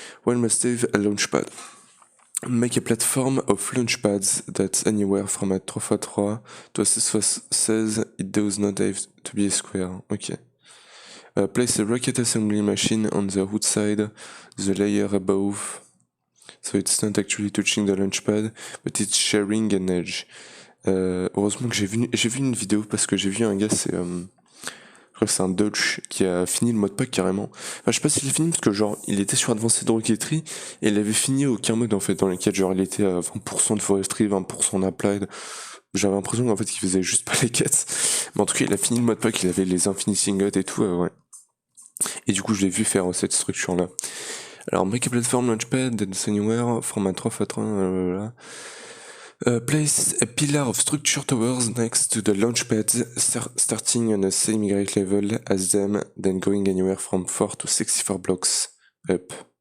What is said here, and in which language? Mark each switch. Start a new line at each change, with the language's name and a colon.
English: One must have a launchpad. Make a platform of launchpads that's anywhere from a 3x3 to a 6x16. It does not have to be a square. Ok. Place a rocket assembly machine on the outside, the layer above. So it's not actually touching the launchpad, but it's sharing an edge.
French: Heureusement que j'ai vu une vidéo parce que j'ai vu un gars, je crois que c'est un Dutch qui a fini le modpack carrément. Enfin, je sais pas s'il a fini parce que genre il était sur Advanced Rocketry et il avait fini aucun mode en fait dans lequel genre il était à 20% de forestry, 20% d'applied. J'avais l'impression qu'en fait qu'il faisait juste pas les quêtes. Mais en tout cas il a fini le modpack, il avait les Infinity Ingots et tout, ouais. Et du coup je l'ai vu faire cette structure là.
English: Alors, make a platform launchpad that's anywhere from a 3x3. Place a pillar of structure towers next to the launchpad, starting on the same Y level as them, then going anywhere from 4 to 64 blocks up.